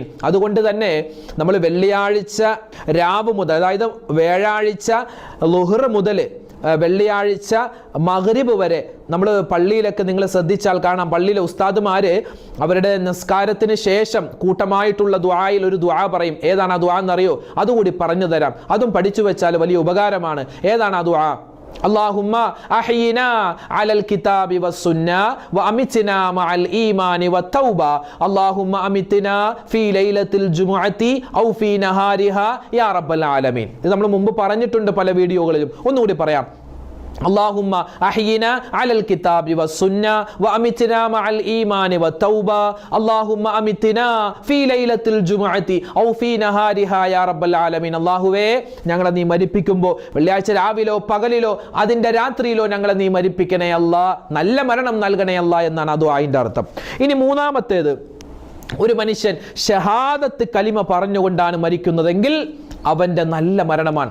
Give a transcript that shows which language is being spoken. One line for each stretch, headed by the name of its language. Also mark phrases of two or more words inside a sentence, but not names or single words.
Malayalam: അതുകൊണ്ട് തന്നെ നമ്മൾ വെള്ളിയാഴ്ച രാവ് മുതൽ, അതായത് വ്യാഴാഴ്ച ളുഹർ മുതൽ വെള്ളിയാഴ്ച മഗ്രിബ് വരെ നമ്മൾ പള്ളിയിലൊക്കെ നിങ്ങൾ ശ്രദ്ധിച്ചാൽ കാണാം, പള്ളിയിലെ ഉസ്താദുമാര് അവരുടെ നിസ്കാരത്തിന് ശേഷം കൂട്ടമായിട്ടുള്ള ദുആയിൽ ഒരു ദുആ പറയും. ഏതാണ് ആ ദുആ എന്നറിയോ? അതുകൂടി പറഞ്ഞു തരാം. അതും പഠിച്ചു വെച്ചാൽ വലിയ ഉപകാരമാണ്. ഏതാണ് ആ ദുആ?
Arabic: اللهم أحينا على الكتاب والسنة وأمتنا مع الإيمان والتوبة اللهم أمتنا في ليلة الجمعة أو في نهارها يا رب العالمين.
Malayalam: ഇത് നമ്മൾ മുമ്പ് പറഞ്ഞിട്ടുണ്ട് പല വീഡിയോകളിലും. ഒന്നുകൂടി പറയാം.
Arabic: اللهم أحينا على الكتاب والسنة وأمتنا مع الإيمان والتوبة اللهم أمتنا في ليلة الجمعة أو في نهارها يا رب العالمين.
Malayalam: അല്ലാഹുവേ, ഞങ്ങളെ നീ മരിപ്പിക്കുമ്പോൾ വെള്ളിയാഴ്ച രാവിലോ പകലിലോ അതിൻ്റെ രാത്രിയിലോ ഞങ്ങളെ നീ മരിപ്പിക്കണേ അല്ലാ, നല്ല മരണം നൽകണേ അല്ലാ എന്നാണ് അത് അതിൻ്റെ അർത്ഥം. ഇനി മൂന്നാമത്തേത്, ഒരു മനുഷ്യൻ ഷഹാദത്ത് കലിമ പറഞ്ഞുകൊണ്ടാണ് മരിക്കുന്നതെങ്കിൽ അവൻ്റെ നല്ല മരണമാണ്.